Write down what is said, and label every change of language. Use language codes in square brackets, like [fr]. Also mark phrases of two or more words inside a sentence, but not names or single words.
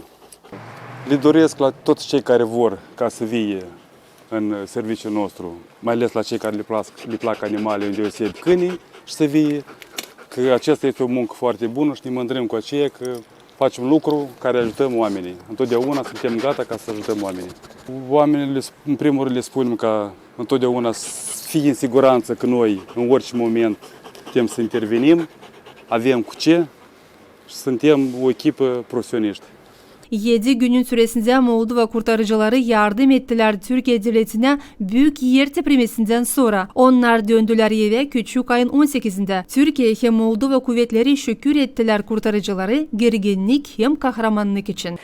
[ro] Le doresc la toți cei care vor ca să vie în serviciul nostru, mai ales la cei care le plac animale, îndeosebi câinii, și să vie, că aceasta este o muncă foarte bună și ne mândrim cu aceea că facem lucru care ajutăm oamenii. Întotdeauna suntem gata ca să ajutăm oamenii. Oamenii, în primul rând, le spunem ca întotdeauna să fie în siguranță că noi, în orice moment, putem să intervenim, avem cu ce și suntem o echipă profesioniști. [gag] 7 günün süresinde Moldova kurtarıcıları yardım ettiler Türkiye devletine büyük yer teprimesinden sonra. Onlar döndüler eve küçük ayın 18'inde. Türkiye hem Moldova kuvvetleri şükür ettiler kurtarıcıları gerginlik hem kahramanlık için.